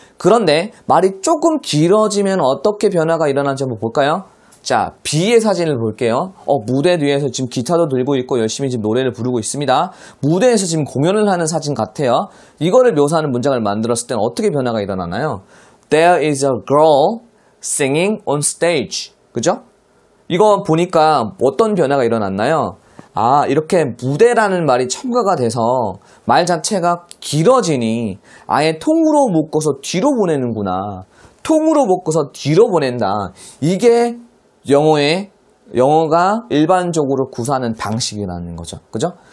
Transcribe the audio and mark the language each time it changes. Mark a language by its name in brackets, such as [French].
[Korean] 그런데 말이 조금 길어지면 어떻게 변화가 일어나는지 한번 볼까요? 자 B의 사진을 볼게요. 무대 뒤에서 지금 기타도 들고 있고 열심히 지금 노래를 부르고 있습니다. 무대에서 지금 공연을 하는 사진 같아요. 이거를 묘사하는 문장을 만들었을 때는 어떻게 변화가 일어나나요? [English] There is a girl singing on stage. [Korean] 그죠? 이거 보니까 어떤 변화가 일어났나요? 이렇게 무대라는 말이 첨가가 돼서 말 자체가 길어지니 아예 통으로 묶어서 뒤로 보내는구나. 통으로 묶어서 뒤로 보낸다. 이게 영어가 일반적으로 구사하는 방식이라는 거죠. 그죠?